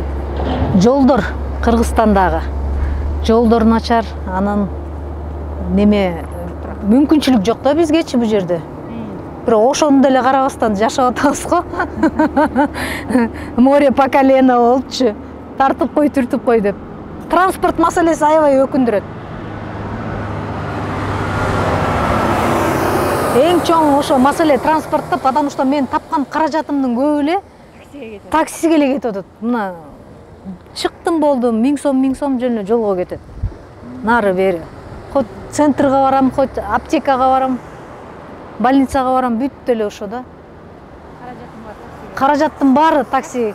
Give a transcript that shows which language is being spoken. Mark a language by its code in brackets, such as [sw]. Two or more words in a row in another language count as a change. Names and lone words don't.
[ky] Жолдор, Кыргызстандагы. Жолдор начар, анан неме мүмкүнчүлүк жок да бизгечи бул жерде. Бирок ошону деле карабастан жашап атабыз го. [ru] Море по колено болчу. [ky] Тартып кой, түртүп кой деп. Транспорт маселеси аябай өкүндүрөт. Эң чоң ошо маселе транспортта, [ru] потому что [ky] мен тапкан каражатымдын көбү эле таксиге эле кетип атат. Мына чыктым болдум, 1000 сом жөн эле жолго кетет. Нары бери. Хоть центрга барам, хоть аптекага барам, больницага барам, бүт эле ошо да. Каражаттын баары такси.